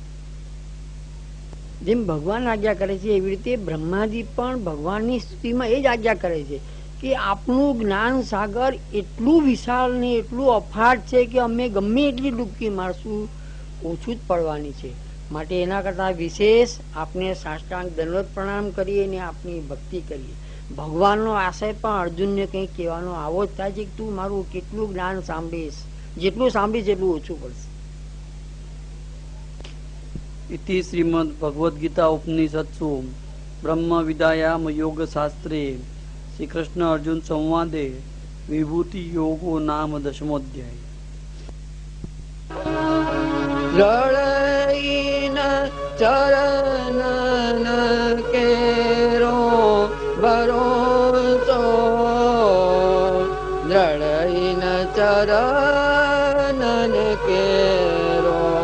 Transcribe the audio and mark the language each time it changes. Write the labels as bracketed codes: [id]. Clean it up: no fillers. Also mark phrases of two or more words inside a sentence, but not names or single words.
[gu] જેમ ભગવાન આજ્ઞા કરે છે એવી રીતે બ્રહ્માજી પણ ભગવાનની સ્તુતિમાં એ જ આજ્ઞા કરે છે કે આપનું જ્ઞાન સાગર એટલું વિશાળ ને એટલું અફાટ છે કે અમે ગમે એટલી ડૂબકી મારશું ઓછું જ પડવાની છે. માટે એના કરતા વિશેષ આપને સાષ્ટાંગ દંડવત પ્રણામ કરીએ અને આપની ભક્તિ કરીએ. ભગવાનનો આશય પણ અર્જુનને કંઈક કહેવાનો આવો જ થાય છે કે તું મારું કેટલું જ્ઞાન સાંભળીશ, જેટલું સાંભળીશ એટલું ઓછું પડશે. [sa] इति श्रीमद् भगवद गीता उपनिषत्सु ब्रह्म विद्यायाम योग शास्त्रे श्री कृष्ण अर्जुन संवादे विभूति योगो नाम 10मोऽध्याय. [hi] रड़ईन चरणन केरो भरोसो, रड़ईन चरणन केरो